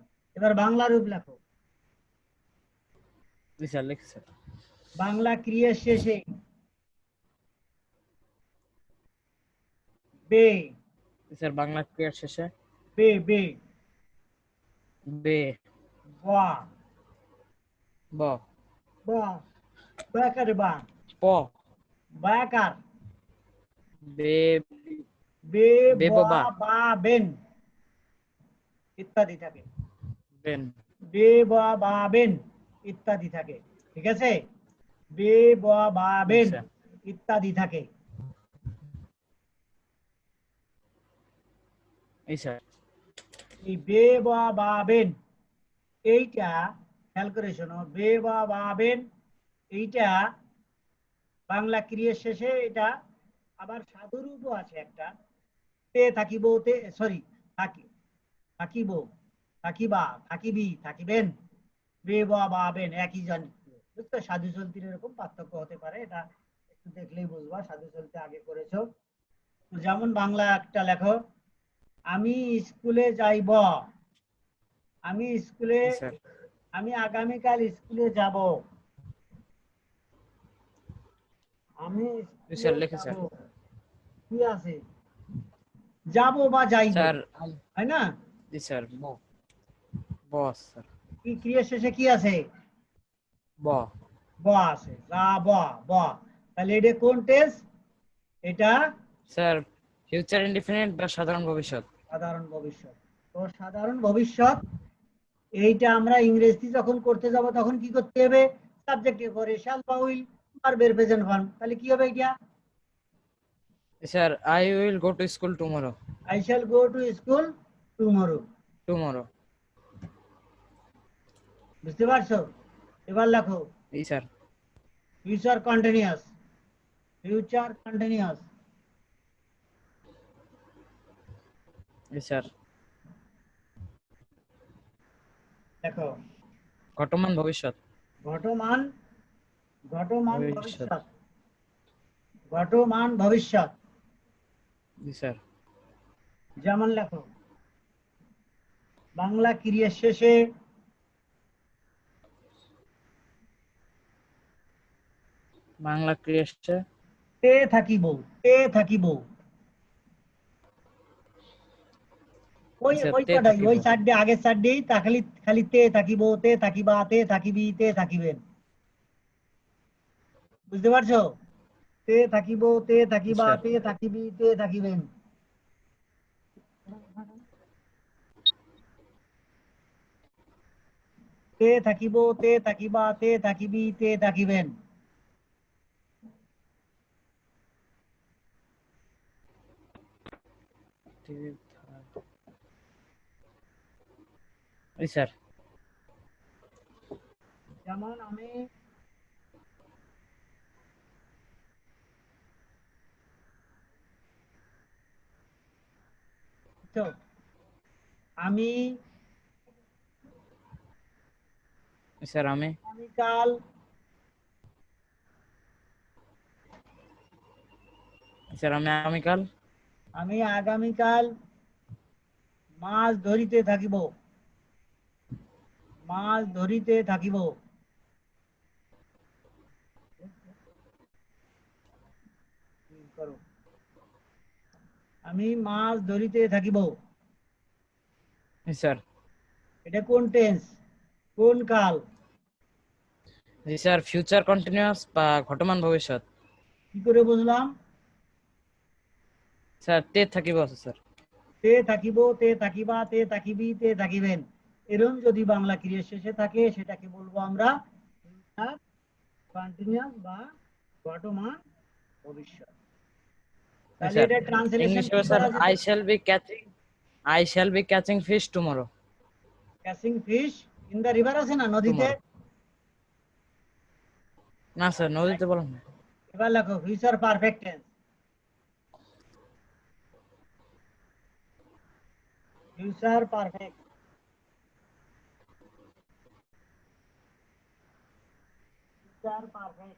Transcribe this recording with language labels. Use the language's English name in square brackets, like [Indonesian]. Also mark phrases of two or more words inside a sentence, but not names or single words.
[Bangla] এবার বাংলা রূপ লেখো। জি স্যার, লিখছি স্যার। বাংলা ক্রিয়ার শেষে বে। জি স্যার, বাংলা ক্রিয়ার শেষে বে বে বে, বা ব, বা বাকার বা প, বাকার বে, বে বা বেববা, বা বেন ইত্যাদি থাকে। বেন। বে বা বা বেন ইত্যাদি থাকে। ঠিক আছে? বে বা বা জি বেন স্যার। ইত্যাদি থাকে। জি স্যার। এই বে বা বা বেন এইটা খেয়াল করে শোনো, বে বা বা বেন এইটা বাংলা ক্রিয়ার শেষে এটা আবার সাধুরূপও আছে একটা, তে থাকিব, তে সরি থাকি থাকিব, থাকিবা, থাকিবি, থাকিবেন, বে বা বা বেন একই জানি। বুঝছো? সাধু চলতির এরকম পার্থক্য হতে পারে, এটা একটু দেখলেই বুঝবা। সাধু চলতে আগে করেছো। যেমন বাংলা একটা লেখো, আমি স্কুলে যাইব, আমি স্কুলে, জি স্যার। আমি আগামীকাল স্কুলে যাব, আমি জি স্কুলে স্যার, লিখে যাব। স্যার। কি আছে? যাব বা যাইব, স্যার, তাই না? জি স্যার, ব, বস স্যার, কি ক্রিয়া শেষে কি আছে? ব। ব আছে, যাব, ব। তাহলে এটা কোন টেন্স? এটা স্যার, [English] future indefinite [Bangla] বা সাধারণ ভবিষ্যৎ। সাধারণ ভবিষ্যৎ। তো সাধারণ ভবিষ্যৎ এইটা আমরা ইংরেজি যখন করতে যাব তখন কি করতে হবে? সাবজেক্টের পরে শ্যাল বা উইল ভার্বের [English] present form. [Bangla] তাহলে কি হবে এটা? স্যার, [English] I will go to school tomorrow. I shall go to school tomorrow. [Bangla] টুমরো। বুঝতে পারছো? এবার লেখো জি স্যার। [English] Future continuous. Future continuous [Bangla] জি স্যার। দেখো, ঘটমান ভবিষ্যৎ। ঘটমান, ঘটমান ভবিষ্যৎ। ভবিষ্যৎ, ঘটমান ভবিষ্যৎ। জি স্যার। যেমন লেখো বাংলা ক্রিয়ার শেষে বাংলা ক্রিয়া শেষে তে থাকিব, তে থাকিব। ওই স্যার, ওই তে কটাই, থাকিব। ওই চারটে আগের চারটেই তা খালি খালি তে থাকিব, তে থাকিবা, তে থাকিবি, তে থাকিবেন। বুঝতে পারছো? তে থাকিব, তে জি থাকিবা, স্যার। তে থাকিবি, তে থাকিবেন। তে থাকিব, তে থাকিবা, তে থাকিবি, তে থাকিবেন। জি স্যার। যেমন আমি তো আমি স্যার, আমি। আগামীকাল, স্যার, আমি আগামীকাল। আমি আগামীকাল মাছ ধরিতে থাকিব, মাছ ধরিতে থাকিব। করো, আমি মাছ ধরিতে থাকিব। জি স্যার। এটা কোন টেন্স? কোন কাল? জি স্যার, [English] future continuous [Bangla] বা ঘটমান ভবিষ্যৎ। কি করে বুঝলাম? স্যার, তে থাকিব আছে স্যার। তে থাকিব, তে থাকিবা, তে থাকিবি, তে থাকিবেন, এরকম যদি বাংলা ক্রিয়া শেষে থাকে সেটাকে বলবো আমরা [English] future continuous [Bangla] বা বর্তমান ভবিষ্যৎ। তাহলে স্যার এটা ট্রান্সলেশন ইংলিশে কি স্যার করা যেতে? [English] I shall be catching fish tomorrow. catching fish in the river [Bangla] আছে না, নদীতে? টুমরো না স্যার, নদীতে বলেন না। এবার লেখো [English] Future perfect tense. Future perfect, future perfect,